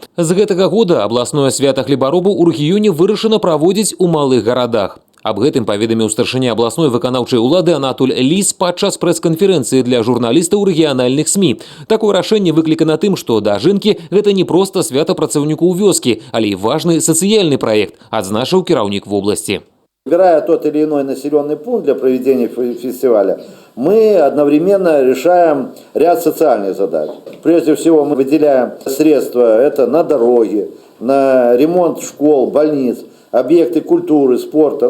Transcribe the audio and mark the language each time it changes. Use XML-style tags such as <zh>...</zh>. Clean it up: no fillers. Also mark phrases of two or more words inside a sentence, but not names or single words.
<be>З гэтага года абласное свята хлебаробаў у рэгіёне вырашана праводзіць у малых гарадах. Аб гэтым паведаміў старшыня абласной выканаўчай улады Анатоль Ліс падчас прэс-канферэнцыі для журналістаў рэгіянальных СМІ. Такое рашэнне выклікана тым, што дажынкі – гэта не проста свята працаўнікоў вёскі, але і важны сацыяльны праект, адзначыў кіраўнік вобласці.</be> <ru>Выбирая тот или иной населенный пункт для проведения фестиваля, мы одновременно решаем ряд социальных задач. Прежде всего мы выделяем средства это на дороги, на ремонт школ, больниц, объекты культуры, спорта.</ru>